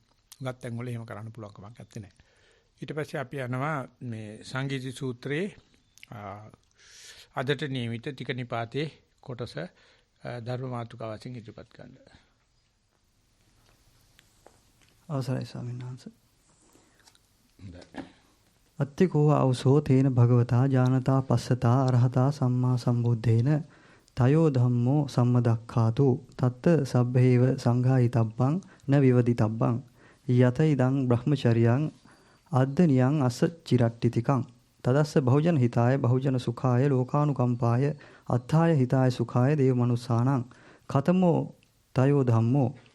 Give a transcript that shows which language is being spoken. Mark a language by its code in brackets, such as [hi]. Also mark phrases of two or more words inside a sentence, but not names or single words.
[si] උගත් තැන් වල එහෙම කරන්න පුළුවන්කමක් නැත්තේ නෑ. ඊට පස්සේ අපි යනවා මේ සංගීති සූත්‍රයේ අදට නියමිත ටික නිපාතේ කොටස ධර්ම මාතෘකාව වශයෙන් ඉදිරිපත් කරන්න. අවසරයි ස්වාමීන් වහන්සේ. [pi] අත්තිකෝ අවසෝ තේන භගවතා ඥානතා පස්සතා අරහතා සම්මා සම්බුද්දේන තයෝ ධම්මෝ සම්මදක්ඛාතු තත්ත සබ්බේව සංඝායිතබ්බං න විවදිතබ්බං යත ඉදං බ්‍රහ්මචර්යං අද්දනියං අස්ස චිරට්ටිතිකං තදස්ස බහුජන හිතාය බහුජන සුඛාය ලෝකානුකම්පාය අත්ථාය හිතාය සුඛාය දේව මනුස්සානං ඛතමෝ තයෝ ධම්මෝ